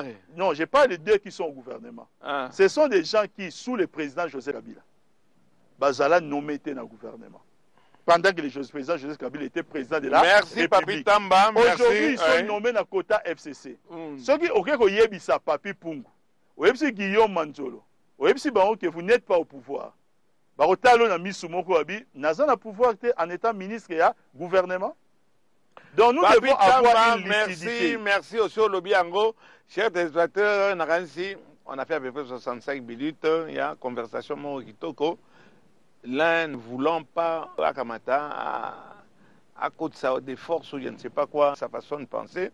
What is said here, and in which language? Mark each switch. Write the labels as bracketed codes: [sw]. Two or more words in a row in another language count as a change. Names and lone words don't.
[fr] Non, je parle de deux qui sont au gouvernement. Ce sont des gens qui, sous le président José Kabila, Bazala nommé dans le gouvernement. Pendant que le président José Kabila était président de la République. Papi Tamba. Aujourd'hui, ils sont nommés dans le quota FCC. Ceux qui ont dit ça, Papi Pungu, ou aussi Guillaume Mandjolo, ou aussi que vous n'êtes pas au pouvoir. Barotalo na Misumoko Abi, n'a pas le pouvoir en étant ministre et à gouvernement. Donc nous devons avoir une lucidité. Merci aussi au lobby Ango. Chers téléspectateurs, on a fait à peu près 65 minutes. Il y a conversation Kitoko. L'un ne voulant pas à Kamata, à cause des forces ou je ne sais pas quoi, sa façon de penser.